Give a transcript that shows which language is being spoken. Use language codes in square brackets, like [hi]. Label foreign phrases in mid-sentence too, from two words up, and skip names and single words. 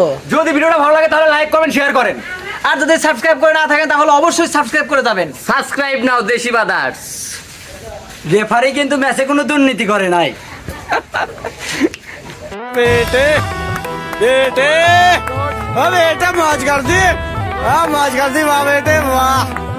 [bn] যদি ভিডিওটা ভালো লাগে তাহলে লাইক করবেন, শেয়ার করেন। আর যদি সাবস্ক্রাইব করে না থাকেন তাহলে অবশ্যই সাবস্ক্রাইব করে যাবেন। সাবস্ক্রাইব নাও দেশি বাদার্স। রেফারি কিন্তু ম্যাচে কোনো দুর্নীতি করে নাই। [hi] बेटे बेटे बेटे मौज कर दी, हाँ मौज कर दी वाह बेटे वाह।